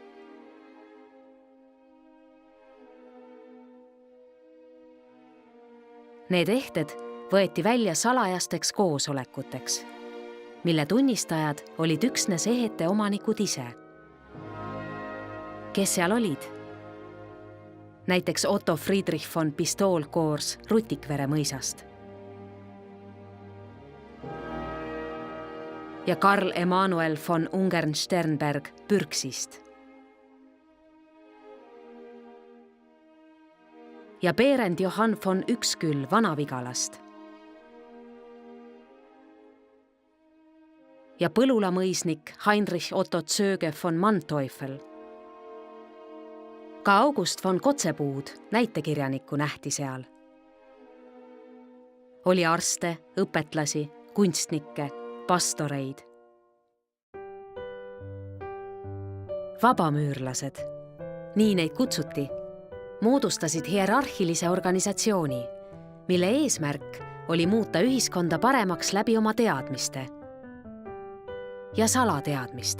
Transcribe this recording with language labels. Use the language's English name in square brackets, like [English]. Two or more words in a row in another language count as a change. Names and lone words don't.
[Estonian] Need ehted võeti välja salajasteks koosolekuteks, mille tunnistajad olid üksnes ehete omanikud ise. Kes seal olid? Näiteks Otto Friedrich von Pistolkors Rutikvere mõisast ja Karl Emanuel von Ungern-Sternberg Pürksist ja Berend Johann von Üksküll Vanavigalast ja põlulamõisnik Heinrich Otto Zöge von Manteuffel. Ka August von Kotzepuud, näitekirjanikku, nähti seal. Oli arste, õpetlasi, kunstnikke, pastoreid. Vabamüürlased, nii neid kutsuti, moodustasid hierarhilise organisatsiooni, mille eesmärk oli muuta ühiskonda paremaks läbi oma teadmiste ja salateadmiste.